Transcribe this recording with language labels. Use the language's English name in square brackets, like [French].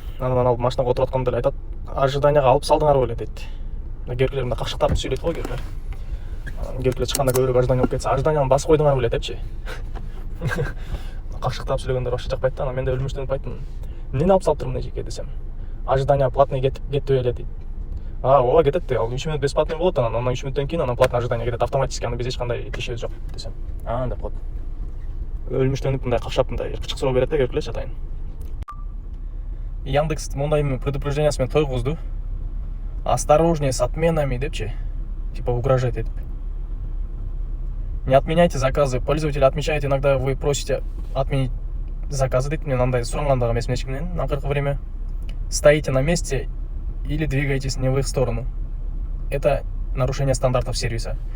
[Kyrgyz] Анан алып машинага отуруп атканда эле айтат, ожиданияга алып салдыңар беле дейт. Герклер мында какшыктап сүйлөйт го герклер. Герклер чыкканда көбүрөөк ожидание болуп кетсе, ожиданияны басып койдуңар беле депчи. Какшыктап сүйлөгөндөр вообще жакпайт да. Мен да өлмүштөнүп айттым. Эмнени алып салыптыр мына жерге десем. Ожидание платный кетти беле дейт. Ооба кетет. Ал 3 мүнөт бесплатный болот, анан 3 мүнөттөн кийин анан платный ожидание кетет автоматически, аны биз эч кандай тиешебиз жок десем. Деп коет. Өлмүштөнүп мындай какшап мындай кычкырып соо берет да герклер атайын. Яндекс мындай предупреждениясы менен тойгузду. [Russian] Осторожнее с отменами депчи. Типа угрожает этип. Не отменяйте заказы. Пользователь отмечает, иногда вы просите отменить заказы. [Kyrgyz] Дейт мен андай сурангандагы эмес менен акыркы время. [Russian] Стоите на месте или двигаетесь не в их сторону. Это нарушение стандартов сервиса.